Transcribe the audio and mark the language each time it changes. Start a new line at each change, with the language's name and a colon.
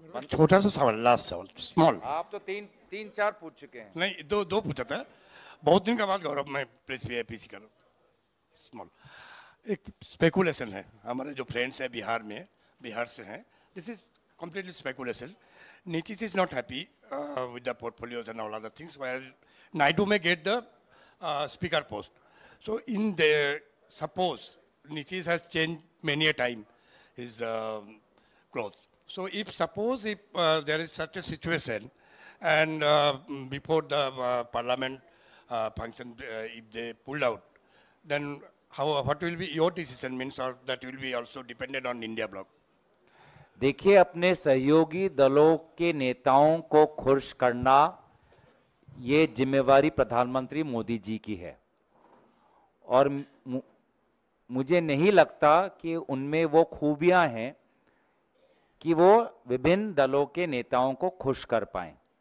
Hindi: छोटा सा सवाल, लास्ट सवाल, स्मॉल। आप तो तीन चार पूछ चुके हैं। नहीं, दो पूछा था। बहुत दिन के बाद गौरव मैं प्रेस AIPC कर रहा हूँ। स्मॉल एक स्पेकुलेशन है, हमारे जो फ्रेंड्स हैं बिहार में, बिहार से हैं,
English: This is completely speculation. Nitish is not happy with the portfolios and all other things, where Naidu may get the speaker post. So in the, suppose Nitish has changed many a time his clothes. So if suppose if there is such a situation and before the parliament function, if they pulled out, then what will be your decision, means, or that will be also dependent on India bloc?
Hindi: देखिए, अपने सहयोगी दलों के नेताओं को खुश करना ये जिम्मेवारी प्रधानमंत्री मोदी जी की है, और मुझे नहीं लगता कि उनमें वो खूबियां हैं कि वो विभिन्न दलों के नेताओं को खुश कर पाएं।